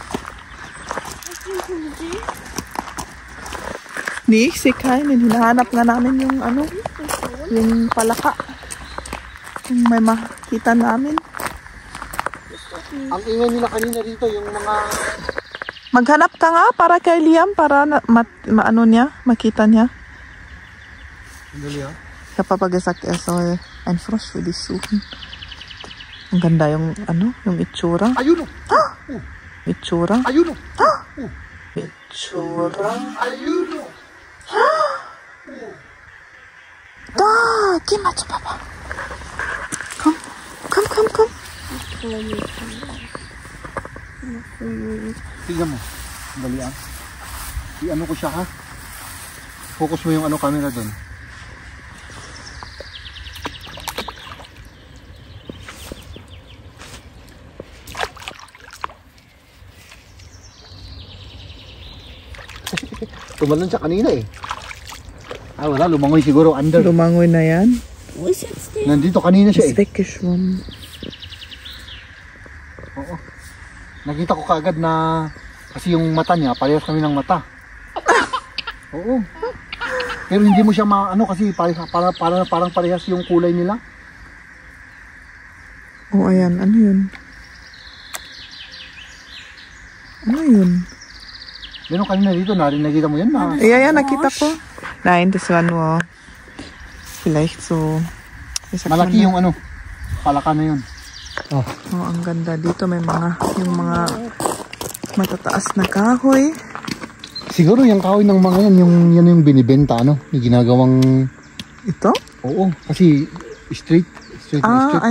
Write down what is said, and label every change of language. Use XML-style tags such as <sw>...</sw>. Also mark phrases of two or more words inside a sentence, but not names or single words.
<tl>Ni, si Kain, hinahanap nga namin yung ano, yung palaka. Yung may makita namin. Ang ingay nila kanina dito, yung mga... Maghanap ka nga para kay Liam, para maano niya, makita niya. Sandali ha?</tl> <de>Ich habe aber gesagt, er soll ein Frosch für dich suchen.</de> <tl>Ang ganda yung, ano, yung itsura. Ayun o! Itsura. Ayun o! Itsura. Ayun o!</tl> <de>Da, geh mal zu Papa. Komm, komm, komm, komm.</de> <tl>Tignan mo. Sandali ha? I-ano ko siya ha? Focus mo yung ano camera doon. Tumalon siya kanina eh. Ah, wala. Lumangoy siguro under. Lumangoy na yan.</tl> <de>Wo ist jetzt der?</de> <tl>Nandito kanina siya</tl> <de>Ist</de> <tl>eh.</tl> <de>weggeschwommen.</de> <tl>Oo. Nakita ko kaagad na kasi yung mata niya, parehas kami ng mata. Oo. Pero hindi mo siya maano kasi parang parehas yung kulay nila. Oh, ayan. Ano yun? Ano yun? Meron kanina dito, nakita mo yan na. Ja, nakita ko.</tl> <de>Nein, das war nur vielleicht so, wie sagt man</de> <tl>Malaki</tl> <de>da?</de> <tl>yung ano, palaka na yun. Oh. Oh, ang ganda. Dito may mga, yung mga matataas na kahoy. Siguro yung kahoy ng mga yan, yung binibenta, ano? Yung ginagawang... Ito? Oo, kasi straight na straight.</tl>